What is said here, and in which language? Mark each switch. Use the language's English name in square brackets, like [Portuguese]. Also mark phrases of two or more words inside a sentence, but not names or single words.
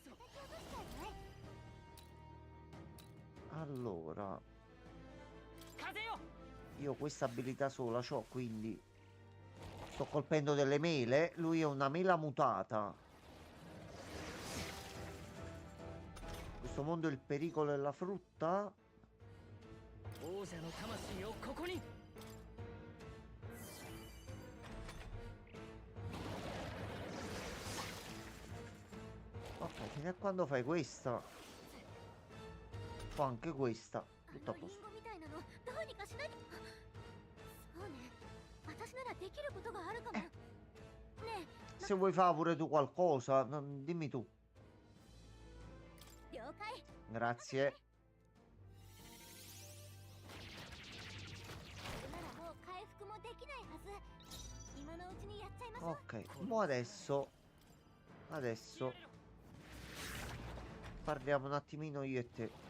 [Italian] Allora, io questa abilità sola c'ho, quindi sto colpendo delle mele. Lui è una mela mutata. Questo mondo è il pericolo e la frutta. [Japanese] 王者の魂をここに [Italian] Ok, fino a quando fai questa. Fa anche questa. Tutto a [Japanese] リン [Italian] posto. [Japanese] ゴみたいなのどうにかしないとそうね私ならできることがあるかもねえ [Italian] Se vuoi fare pure tu qualcosa, dimmi tu. [Japanese] 了解 [Italian] Grazie. [Japanese] それならもう回復もできないはず今のうちにやっちゃいましょう [Italian] Ok, mo adesso parliamo un attimino io e te.